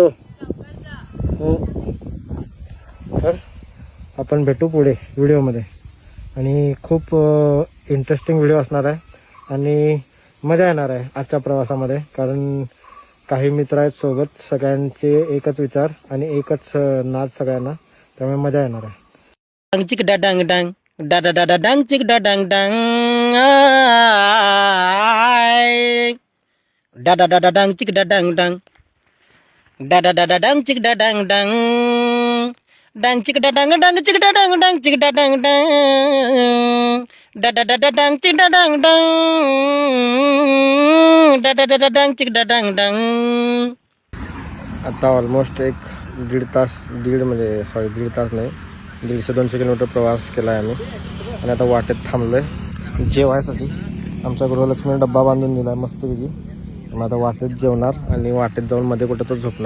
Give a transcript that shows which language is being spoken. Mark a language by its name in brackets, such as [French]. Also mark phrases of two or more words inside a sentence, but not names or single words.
[Marathi] हो, तर आपण भेटू पुढे व्हिडिओमध्ये. आणि खूप [English] interesting video [Marathi] असणार आहे आणि मजा येणार आहे आजच्या प्रवासामध्ये. कारण काही मित्र आहेत सोबत, सगळ्यांचे एकच विचार आणि एकच नाद सगळ्यांना, त्यामुळे मजा येणार आहे. Dang cik dadang dang, da da da da dang cik dadang dang, ay. Da da da da dang cik dadang dang, da da da da dang cik dadang dang, dang cik dadang dang cik dadang dang cik dadang dang, da da da da dang cik dadang dang, da da da da dang cik dadang dang. आता ऑलमोस्ट दीड तास नाही, 150-200 किलोमीटर प्रवास केला आहे आम्ही. आणि आता वाटेत थांबलो आहे जेवायसाठी. आमच्या गृहलक्ष्मीने डब्बा बांधून दिला आहे मस्तपैकी. मग आता वाटेत जेवणार आणि वाटेत जाऊन मध्ये कुठं तर झोपणार.